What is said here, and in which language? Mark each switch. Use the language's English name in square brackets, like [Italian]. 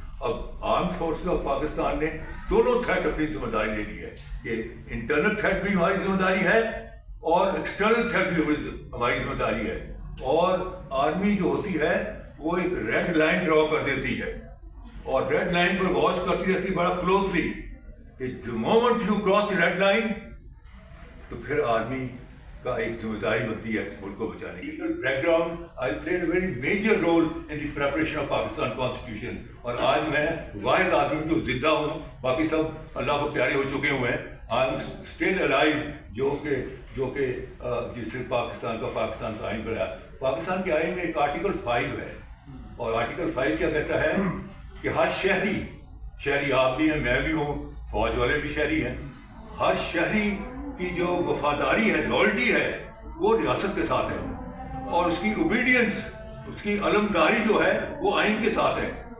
[Urdu] اب armed forces of Pakistan نے دونوں تھریٹ اپنی ذمہ داری لے لی ہے کہ انٹرنل تھریٹ بھی ہماری ذمہ داری ہے اور ایکسٹرنل تھریٹ بھی ہماری ذمہ داری ہے. اور آرمی جو ہوتی ہے وہ ایک ریڈ لائن ڈرا کر دیتی ہے، اور ریڈ لائن پر واچ کرتی رہتی ہے بڑا کلوزلی کہ [English] the moment you cross the red line [Urdu] تو پھر آرمی کا ایک ذمہ داری بنتی ہے اس ملک کو بچانے کی. [English] Background I played a very major role in the preparation of Pakistan Constitution. [Urdu] اور آج میں واحد آدمی جو زندہ ہوں، باقی سب اللہ کو پیارے ہو چکے ہوئے ہیں. [English] I am still alive [Urdu] جو کہ جس سے پاکستان کا آئین بنایا. پاکستان کے آئین میں ایک آرٹیکل 5 ہے، اور آرٹیکل 5 کیا کہتا ہے کہ ہر شہری آپ بھی ہیں، میں بھی ہوں، فوج والے بھی شہری ہیں، ہر شہری کی جو وفاداری ہے، لائلٹی ہے، وہ ریاست کے ساتھ ہے، اور اس کی اوبیڈینس، اس کی علمداری جو ہے وہ آئین کے ساتھ ہے.